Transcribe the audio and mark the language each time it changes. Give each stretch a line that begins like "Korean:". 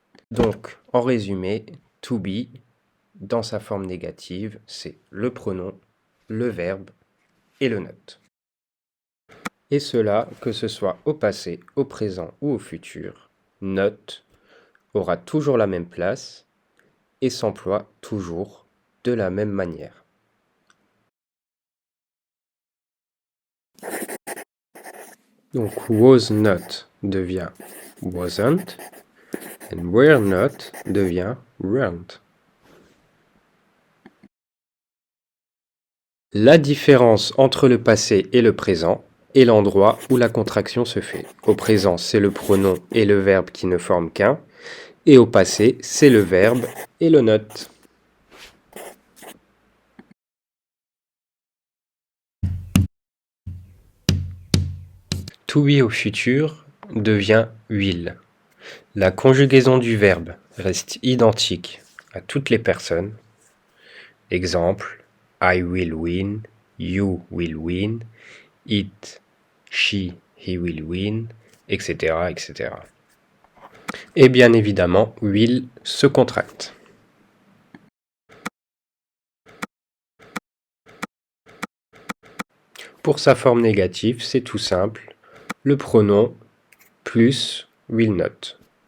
French: Donc, en résumé, to be, dans sa forme négative, c'est le pronom, le verbe et le not. Et cela, que ce soit au passé, au présent ou au futur, not aura toujours la même place et s'emploie toujours de la même manière. Donc was not devient wasn't and were not devient weren't. La différence entre le passé et le présent est l'endroit où la contraction se fait. Au présent, c'est le pronom et le verbe qui ne forment qu'un, et au passé, c'est le verbe et le not. To be au futur devient will. La conjugaison du verbe reste identique à toutes les personnes.
English: Exemple, I will win, you will win, it, she, he will win, etc., etc.
French: Et bien évidemment, will se contracte. Pour sa forme négative, c'est tout simple, le pronom plus will not.